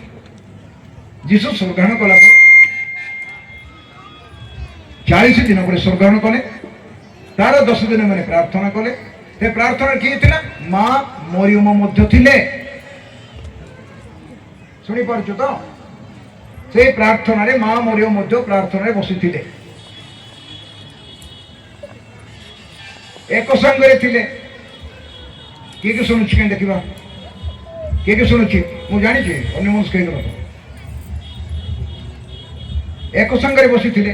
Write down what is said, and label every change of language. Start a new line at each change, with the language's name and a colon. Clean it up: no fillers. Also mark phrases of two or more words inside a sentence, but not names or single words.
Odia: ଯୀଶୁ ସ୍ୱର୍ଗ୍ରହଣ କଲା ପରେ 40 ଦିନ ପରେ ସ୍ୱର୍ଗ୍ରହଣ କଲେ। ତାର 10 ଦିନ ମାନେ ପ୍ରାର୍ଥନା କଲେ। ସେ ପ୍ରାର୍ଥନା କିଏ ଥିଲା? ମା ମରିୟମ ମଧ୍ୟ ଥିଲେ। ଶୁଣିପାରୁଛୁ ତ? ସେଇ ପ୍ରାର୍ଥନାରେ ମା ମରିୟମ ମଧ୍ୟ ପ୍ରାର୍ଥନାରେ ବସିଥିଲେ। ଏକ ସାଙ୍ଗରେ ଥିଲେ। କିଏ କିଏ ଶୁଣୁଛି? କାହିଁ ଦେଖିବା, କିଏ କିଏ ଶୁଣୁଛି? ମୁଁ ଜାଣିଛି ଅନ୍ୟ ମନସ୍କ ହେଇଗଲା। ଏକ ସାଙ୍ଗରେ ବସିଥିଲେ।